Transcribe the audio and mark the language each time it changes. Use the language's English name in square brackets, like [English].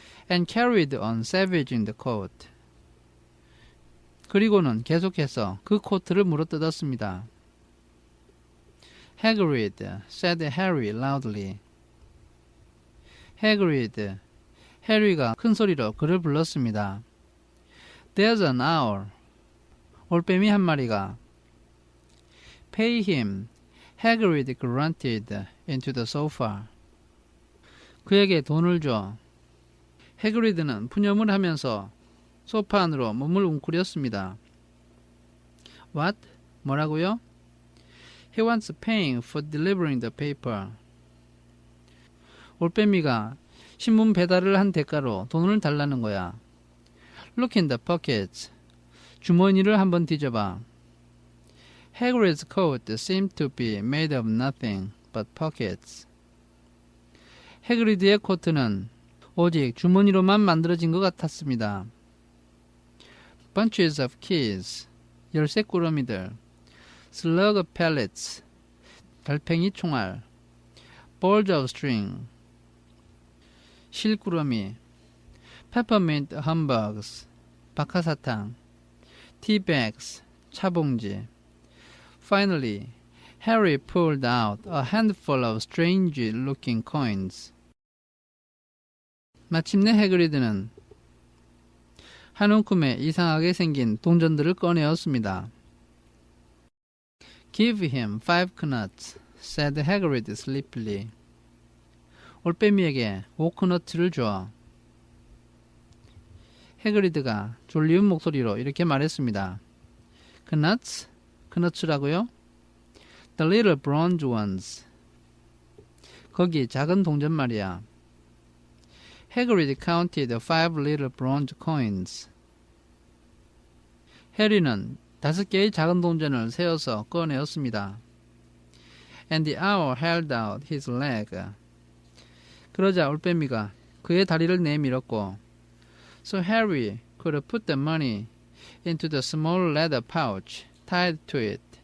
[English] And carried on savaging the coat. [Korean] 그리고는 계속해서 그 코트를 물어뜯었습니다. [English] Hagrid, said Harry loudly. [Korean] Hagrid, 해리가 큰 소리로 그를 불렀습니다. [English] There's an owl. [Korean] 올빼미 한 마리가. [English] Pay him. Hagrid grunted into the sofa. [Korean] 그에게 돈을 줘. 해그리드는 푸념을 하면서 소파 안으로 몸을 웅크렸습니다. [English] What? [Korean] 뭐라고요? [English] He wants paying for delivering the paper. [Korean] 올빼미가 신문 배달을 한 대가로 돈을 달라는 거야. [English] Look in the pockets. [Korean] 주머니를 한번 뒤져봐. [English] Hagrid's coat seemed to be made of nothing but pockets. [Korean] 해그리드의 코트는 오직 주머니로만 만들어진 것 같았습니다. [English] Bunches of keys. [Korean] 열쇠 꾸러미들. [English] Slug pellets. [Korean] 달팽이 총알. [English] Balls of string. [Korean] 실꾸러미. [English] Peppermint humbugs. [Korean] 박하사탕. [English] Tea bags. [Korean] 차봉지. [English] Finally, Harry pulled out a handful of strange-looking coins. [Korean] 마침내 해그리드는 한 움큼의 이상하게 생긴 동전들을 꺼내었습니다. [English] Give him 5 knuts, said Hagrid sleepily. [Korean] 올빼미에게 5크너트를 줘. 해그리드가 졸리운 목소리로 이렇게 말했습니다. [English] Knuts? [Korean] 크너츠라고요? [English] The little bronze ones. [Korean] 거기 작은 동전 말이야. [English] Hagrid counted 5 little bronze coins. [Korean] 해리는 5개의 작은 동전을 세어서 꺼내었습니다. [English] And the owl held out his leg. [Korean] 그러자 올빼미가 그의 다리를 내밀었고 [English] So Harry could put the money into the small leather pouch tied to it.